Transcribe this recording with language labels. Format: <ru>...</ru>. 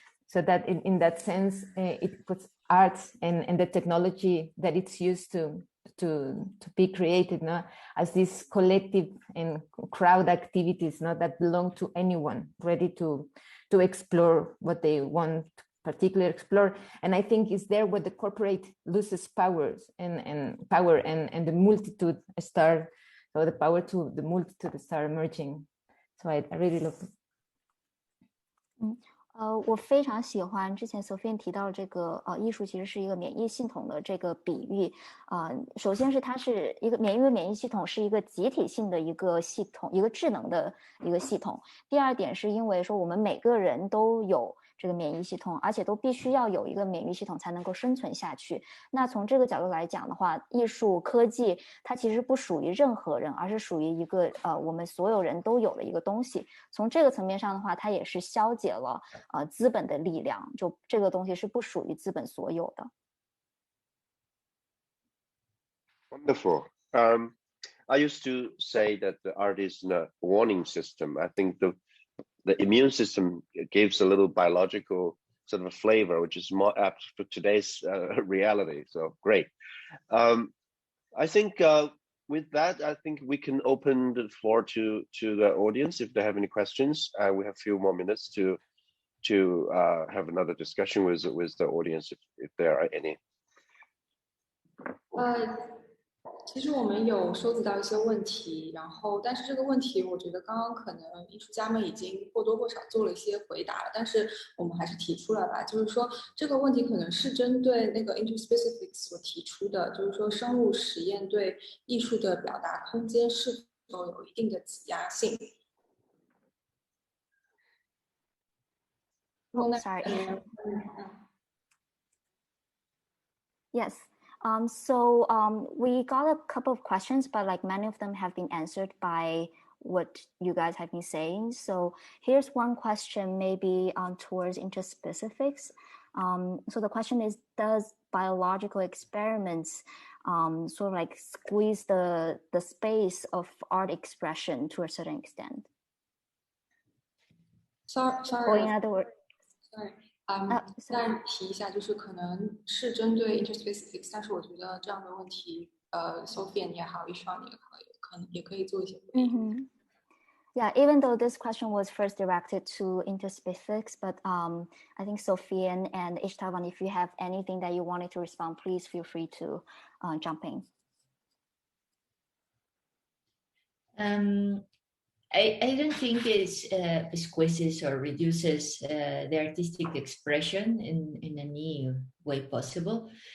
<en>So that in that sense, it puts art and the technology that it's used to be created as these collective and crowd activities that belong to anyone ready to explore what they want to particularly explore. And I think it's there where the corporate loses powers and power and the multitude start, so the power to the multitude start emerging. So I really love it.</en> <zh>我非常喜欢之前 Sofian 提到这个艺术其实是一个免疫系统的这个比喻。首先是它是一个免疫系统是一个集体性的一个系统，一个智能的一个系统。第二点是因为说我们每个人都有这个免疫系统，而且都必须要有一个免疫系统才能够生存下去。那从这个角度来讲的话，艺术科技它其实不属于任何人，而是属于一个我们所有人都有的一个东西。从这个层面上的话，它也是消解了资本的力量，就这个东西是不属于资本所有的。</zh> <en>Wonderful. I used to say that the art is a warning system. I think the immune system gives a little biological sort of a flavor, which is more apt for today's reality. So great. I think with that, I think we can open the floor to the audience if they have any questions. We have a few more minutes to have another discussion with the audience if there are any.</en> <zh>其实我们有收集到一些问题，但是这个问题我觉得刚刚可能艺术家们已经或多或少做了一些回答了，但是我们还是提出来吧，就是说这个问题可能是针对那个 Interspecifics 所提出的，就是说生物实验对艺术的表达空间是否有一定的挤压性。</zh> <en>Sorry. Yes. So we got a couple of questions, but like many of them have been answered by what you guys have been saying. So here's one question maybe towards Interspecifics. So the question is, does biological experiments sort of like squeeze the space of art expression to a certain extent? Sorry. Or in other words, sorry.</en> <zh>再提一下，就是可能是针对 Interspecifics， 但是我觉得这样的问题，Sofian 也好 Istvan 也可以做一些回应。</zh> <en>Yeah, even though this question was first directed to Interspecifics, but I think Sofian and Istvan, if you have anything that you wanted to respond, please feel free to jump in. I don't think it squeezes or reduces the artistic expression in any way possible.</en>